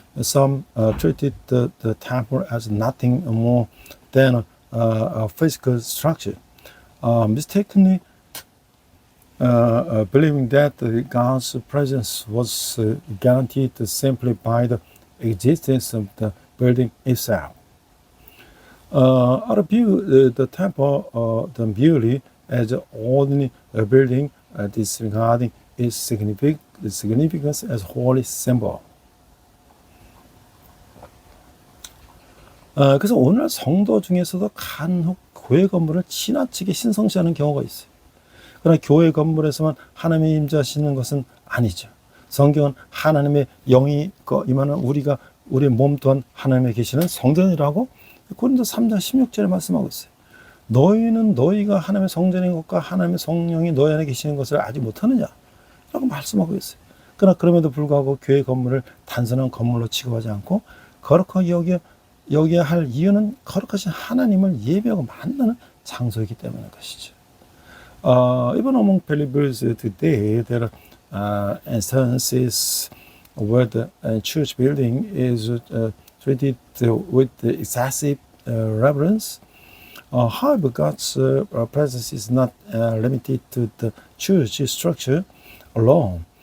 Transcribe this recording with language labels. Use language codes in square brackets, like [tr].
[en] Some treated the temple as nothing more than a physical structure, mistakenly believing that God's presence was guaranteed simply by the existence of the building itself. Other view the temple merely as an ordinary building, disregarding its significance as holy symbol. [ko] 그래서 오늘 성도 중에서도 간혹 교회 건물을 지나치게 신성시하는 경우가 있어요. 그러나 교회 건물에서만 하나님이 임재하시는 것은 아니죠. 성경은 하나님의 영이 임하는 우리가 우리 몸 또한 하나님의 계시는 성전이라고 고린도 3장 16절에 말씀하고 있어요. 너희는 너희가 하나님의 성전인 것과 하나님의 성령이 너희 안에 계시는 것을 알지 못하느냐? 라고 말씀하고 있어요. 그러나 그럼에도 불구하고 교회 건물을 단순한 건물로 취급하지 않고 거룩하게 여기야 할 이유는 거룩하신 하나님을 예배하고 만나는 장소이기 때문인 것이죠. [en] Even among believers today, there are instances where the church building is treated with excessive reverence. However, God's presence is not limited to the church structure alone.